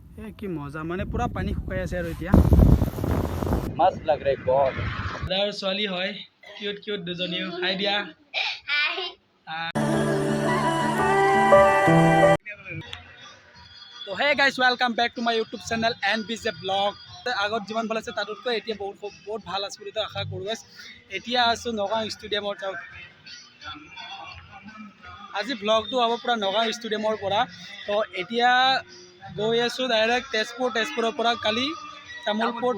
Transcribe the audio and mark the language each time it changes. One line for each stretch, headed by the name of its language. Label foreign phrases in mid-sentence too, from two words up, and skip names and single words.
Assamese: কি মজা মানে পুৰা পানী শুকাই আছে আৰু এতিয়া
Hindi: मस्त लग रहा है बहुत
Assamese: দাদাৰ ছোৱালী হয়
English: cute cute
Assamese: দুজনীও হাই দিয়া তো
English: hey guys welcome back to my YouTube channel NBJ vlog
Assamese: আগত যিমান ভাল আছে তাতকৈ এতিয়া বহুত ভাল আছে বুলি আশা কৰোঁ গাইজ এতিয়া আছোঁ নগাঁও ষ্টেডিয়ামৰ আজি ব্লগটো হ'ব পুৰা নগাঁও ষ্টেডিয়ামৰ পৰা তো এতিয়া গৈ আছোঁ ডাইৰেক্ট তেজপুৰৰ পৰা কালি তামোলপুৰ